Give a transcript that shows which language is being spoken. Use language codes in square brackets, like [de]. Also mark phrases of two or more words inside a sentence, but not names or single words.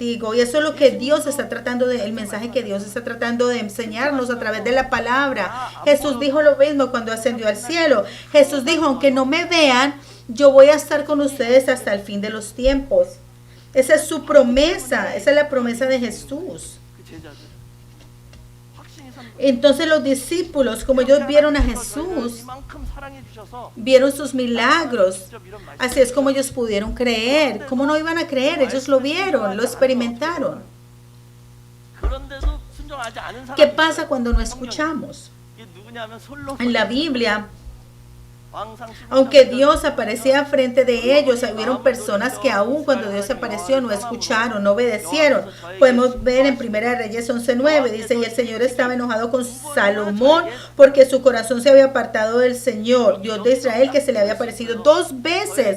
[es] Y eso es lo que Dios está tratando el mensaje que Dios está tratando de enseñarnos a través de la palabra. Jesús dijo lo mismo cuando ascendió al cielo. Jesús dijo: aunque no me vean, yo voy a estar con ustedes hasta el fin de los tiempos. Esa es su promesa, esa es la promesa de Jesús. [ko] 그 제자들 확신이 선 거예요. [es] Entonces los discípulos, como ellos vieron a Jesús, [ko] 이만큼 사랑해 주셔서 [es] vieron sus milagros, así es como ellos pudieron creer. ¿Cómo no iban a creer? Ellos lo vieron, lo experimentaron. [ko] 그런데도 순종하지 않은 사람이 [es] ¿Qué pasa [ko] 있어요. [es] cuando no escuchamos? [ko] 이게 누구냐면 솔로몬. [es] En la Biblia, [ko] 왕상 15장 [es] aunque Dios aparecía frente de ellos, hubieron personas que aún cuando Dios apareció no escucharon, no obedecieron. Podemos ver en 1 Reyes 11:9, dice: y el Señor estaba enojado con Salomón porque su corazón se había apartado del Señor, Dios de Israel, que se le había aparecido 2 veces.